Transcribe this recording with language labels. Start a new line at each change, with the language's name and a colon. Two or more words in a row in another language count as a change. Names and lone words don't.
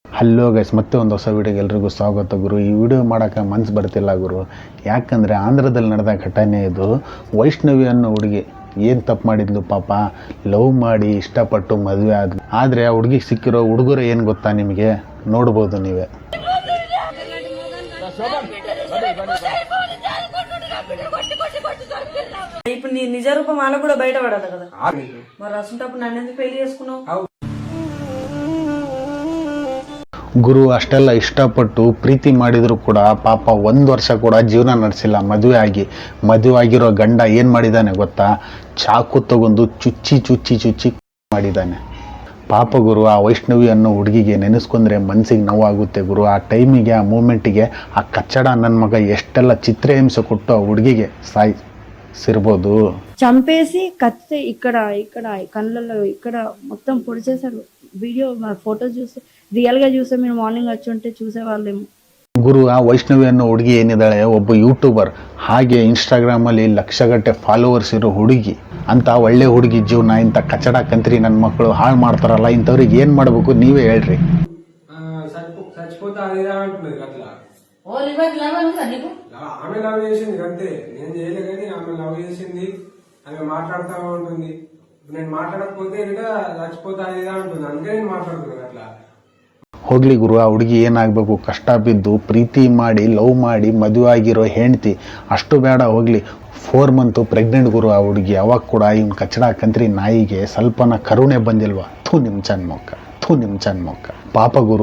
English: hello guys,
Kannada: ಮತ್ತೆ ಒಂದು ಹೊಸ ವೀಡಿಯೋಗೆ ಎಲ್ರಿಗೂ ಸ್ವಾಗತ ಗುರು. ಈ ವಿಡಿಯೋ ಮಾಡೋಕ್ಕೆ ಮನಸ್ಸು ಬರ್ತಿಲ್ಲ ಗುರು. ಯಾಕಂದರೆ ಆಂಧ್ರದಲ್ಲಿ ನಡೆದ ಘಟನೆ ಇದು. ವೈಷ್ಣವಿ ಅನ್ನೋ ಹುಡುಗಿ ಏನು ತಪ್ಪು ಮಾಡಿದ್ಲು ಪಾಪ. ಲವ್ ಮಾಡಿ ಇಷ್ಟಪಟ್ಟು ಮದುವೆ ಆದ್ಲು. ಆದರೆ ಆ ಹುಡುಗಿಗೆ ಸಿಕ್ಕಿರೋ ಹುಡುಗರು ಏನು ಗೊತ್ತಾ ನಿಮಗೆ? ನೋಡ್ಬೋದು ನೀವೇ.
Telugu: ఇప్పుడు నీ నిజ రూపం వాళ్ళకు కూడా బయటపడదు కదా. మరి అసంటప్పుడు నన్ను ఎందుకు పెళ్లి చేసుకున్నావు?
Kannada: ಗುರು ಅಷ್ಟೆಲ್ಲ ಇಷ್ಟಪಟ್ಟು ಪ್ರೀತಿ ಮಾಡಿದರೂ ಕೂಡ ಪಾಪ 1 ವರ್ಷ ಕೂಡ ಜೀವನ ನಡೆಸಿಲ್ಲ. ಮದುವೆ ಆಗಿರೋ ಗಂಡ ಏನು ಮಾಡಿದ್ದಾನೆ ಗೊತ್ತಾ? ಚಾಕು ತಗೊಂಡು ಚುಚ್ಚಿ ಮಾಡಿದ್ದಾನೆ ಪಾಪ ಗುರು. ಆ ವೈಷ್ಣವಿ ಅನ್ನೋ ಹುಡುಗಿಗೆ ನೆನೆಸ್ಕೊಂಡ್ರೆ ಮನಸ್ಸಿಗೆ ನೋವಾಗುತ್ತೆ ಗುರು. ಆ ಟೈಮಿಗೆ, ಆ ಮೂಮೆಂಟಿಗೆ ಆ ಕಚ್ಚಡ ನನ್ನ ಮಗ ಎಷ್ಟೆಲ್ಲ ಚಿತ್ರಹಿಂಸೆ ಕೊಟ್ಟು ಆ ಹುಡುಗಿಗೆ ಸಾಯಿಸಿರ್ಬೋದು.
Telugu: చంపేసి కత్తి ఇక్కడ కళ్ళల్లో ఇక్కడ మొత్తం పొడి చేశారు. వీడియో ఫోటో చూస్తే రియల్ గా చూస్తే మీరు మార్నింగ్ వచ్చి ఉంటే చూసేవాళ్ళేమో.
Kannada: ಗುರು, ಆ ವೈಷ್ಣವಿ ಅನ್ನೋ ಹುಡುಗಿ ಏನಿದ್ದಾಳೆ ಒಬ್ಬ ಯೂಟ್ಯೂಬರ್, ಹಾಗೆ ಇನ್ಸ್ಟಾಗ್ರಾಮಲ್ಲಿ ಲಕ್ಷಗಟ್ಟೆ ಫಾಲೋವರ್ಸ್ ಇರೋ ಹುಡುಗಿ. ಅಂತ ಒಳ್ಳೆ ಹುಡುಗಿ ಜೀವನ ಇಂಥ ಕಚಡ ಕಂತ್ರಿ ನನ್ನ ಮಕ್ಕಳು ಹಾಳು ಮಾಡ್ತಾರಲ್ಲ, ಇಂಥವ್ರಿಗೆ ಏನು ಮಾಡಬೇಕು ನೀವೇ ಹೇಳ್ರಿ.
Telugu: ఆమె లవ్ చేసింది అంతే, నేను చేయలే కానీ ఆమె లవ్ చేసింది. ఆమె మాట్లాడుతూ ఉంటుంది. నేను మాట్లాడకపోతే చచ్చిపోతా ఇదా ఉంటుంది. అందుకే నేను మాట్లాడుతున్నాను అట్లా.
Kannada: ಹೋಗ್ಲಿ ಗುರು, ಆ ಹುಡುಗಿ ಏನಾಗಬೇಕು, ಕಷ್ಟ ಬಿದ್ದು ಪ್ರೀತಿ ಮಾಡಿ ಲವ್ ಮಾಡಿ ಮದುವೆ ಆಗಿರೋ ಹೆಂಡ್ತಿ ಅಷ್ಟು ಬೇಡ ಹೋಗ್ಲಿ. 4
English: month pregnant
Kannada: ಗುರು ಆ ಹುಡುಗಿ. ಅವಾಗ ಕೂಡ ಇವ್ನು ಕಚ್ಚಡ ಕಂತ್ರಿ ನಾಯಿಗೆ ಸ್ವಲ್ಪನ ಕರುಣೆ ಬಂದಿಲ್ವಾ? ನಿಮ್ಮ ಚಂದ ಮೊಕ್ಕ ಪಾಪ ಗುರು.